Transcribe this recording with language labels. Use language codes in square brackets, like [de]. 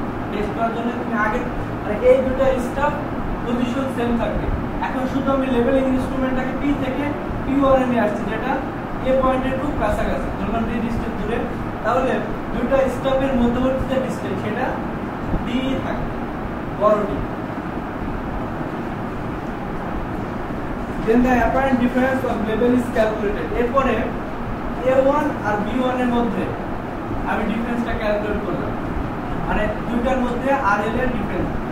[bn] Test করার জন্য তুমি আগের মানে এই দুটো স্টাফ পজিশন সেম থাকবে। এখন শুধু আমি লেভেলিং ইনস্ট্রুমেন্টটাকে পি থেকে P1 এ নিয়ে আসছি, যেটা এ পয়েন্টের খুব কাছাকাছি, ধরলাম ডি ডিসটেন্স দূরে। তাহলে দুটো স্টাফের মধ্যবর্তী যে ডিসটেন্স সেটা ডি থাকবে, বড় D. [en] Then the apparent difference of level is calculated। [bn] এরপরে A1 আর B1 এর মধ্যে আমি ডিফারেন্সটা ক্যালকুলেট করলাম, মানে দুইটার মধ্যে RL এর ডিফারেন্স।